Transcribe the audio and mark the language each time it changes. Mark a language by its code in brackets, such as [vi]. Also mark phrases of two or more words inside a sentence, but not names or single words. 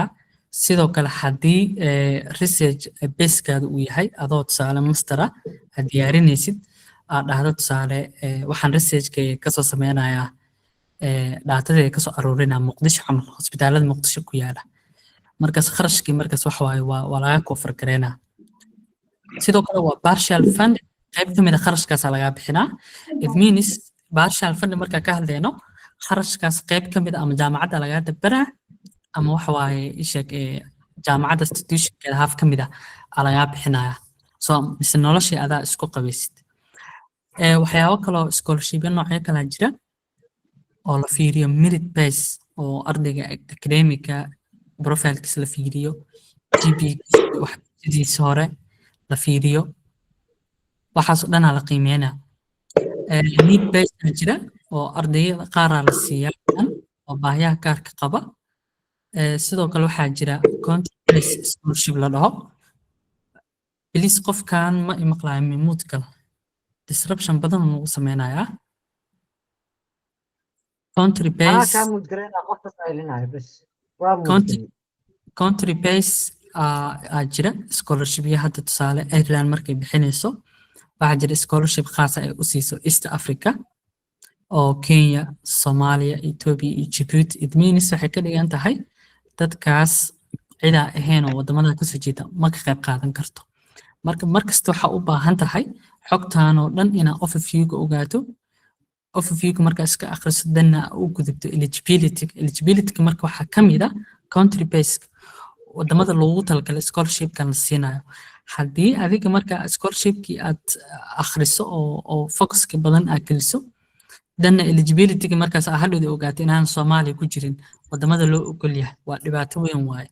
[so] Sidoo kale haddii research baseskaada uu yahay adoo tusaale master ah aad diyaarinaysid aad dhahdo tusaale waxaan researchka kasoo sameynayaa dhaatadii kasoo aruurinaa Muqdisho camal hospitaalada Muqdisho ku yaala markaas kharashkii markaas wax waaye waa laga cover gareynaa. sidoo kale waa [en] partial fund [so] qayb ka mid ah kharashkaas laga bixinaa. [en] It means partial fund [so] marka ka hadlayno kharashkaas qayb ka mid ah ama jaamacadda laga dabaraa ama wax waaye ishaq jaamacadda institution-keeda half ka mid ah laga bixinaya. So mise noloshii adaa isku qabaysid. Waxyaabo kale oo scholarship noocyo kala jira oo la fiiriyo [en] merit base [so] oo ardayga [en] academic profile-kiisa [so] la fiiriyo GPA wax sidiisa hore la fiiriyo waxaas oo dhan la qiimeeyaa. [en] Need base [so] jira oo ardayda qaar la siiyaa oo baahiyaha gaarka qaba. Sidoo kale waxaa jira [en] country based scholarship [so] la dhaho. Please qofkan ma imaqlaay mute kale disruption badan uu sameynayaa. [en] Country based country based [so] jira scholarship hadda tusaale Ireland markay bixinayso waxaa jira scholarship khaas ah ay u siiso East Africa oo Kenya, Soomaaliya, Ethiopia iyo Djibouti. [en] It means [so] waxay ka dhigan tahay dadkaas cida ahayn oo wadamada ka soo jeeda ma ka qayb qaadan karto. Markasta waxa u baahan tahay xogtaan oo dhan ina overview-ga ogaato. Overview-ga marka iska akhriso dhanna u gudubto eligibility marka waxa ka mid ah [en] country based [so] wadamada loogu talagalay scholarship-kan la siinayo. Haddii adiga marka scholarship-kii aad akhriso oo focus-ka badan aad geliso dhanna eligibility-ga markaas aad hadhowda ogaato inaan Soomaaliya ku jirin wadamada loo ogol yahay waa dhibaato weyn waaye.